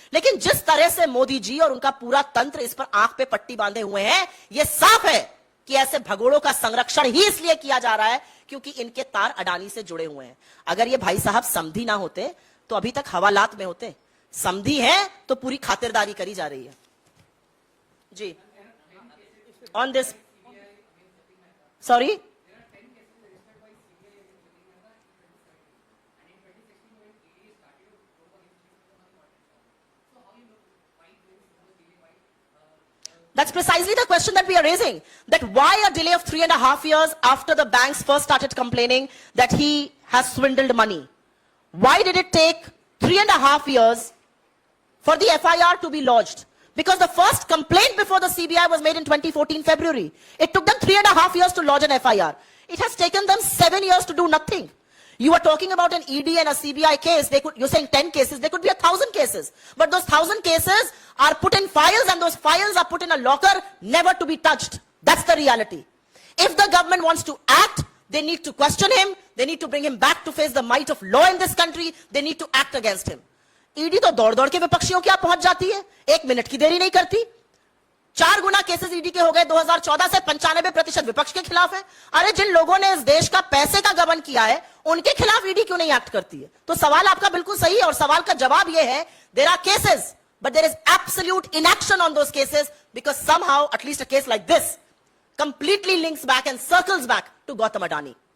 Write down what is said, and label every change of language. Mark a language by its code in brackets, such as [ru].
[hi] लेकिन जिस तरह से मोदी जी और उनका पूरा तंत्र इस पर आंख पे पट्टी बांधे हुए हैं, यह साफ है कि ऐसे भगोड़ों का संरक्षण ही इसलिए किया जा रहा है क्योंकि इनके तार अडानी से जुड़े हुए हैं। अगर ये भाई साहब समधी ना होते तो अभी तक हवालात में होते। समधी है तो पूरी खातिरदारी करी जा रही है। [en] जी, on this, sorry, that's precisely the question that we are raising, that why a delay of 3.5 years after the banks first started complaining that he has swindled money? Why did it take 3.5 years for the FIR to be lodged? Because the first complaint before the CBI was made in 2014 February. It took them 3.5 years to lodge an FIR. It has taken them 7 years to do nothing. You are talking about an ED and a CBI case. You're saying 10 cases. There could be 1,000 cases. But those 1,000 cases are put in files, and those files are put in a locker, never to be touched. That's the reality. If the government wants to act, they need to question him. They need to bring him back to face the might of law in this country. They need to act against him. [hi] ED तो दौड़ दौड़ के विपक्षियों के यहाँ पहुंच जाती है, 1 minute की देरी नहीं करती। 4 गुना केसेस ईडी के हो गए 2014 से, 95% विपक्ष के खिलाफ है। अरे जिन लोगों ने इस देश का पैसे का गबन किया है, उनके खिलाफ ईडी क्यों नहीं एक्ट करती है? तो सवाल आपका बिल्कुल सही है, और सवाल का जवाब यह है, [en] There are cases but there is absolute inaction on those cases because somehow at least a case like this completely links back and circles back to Gautam Adani.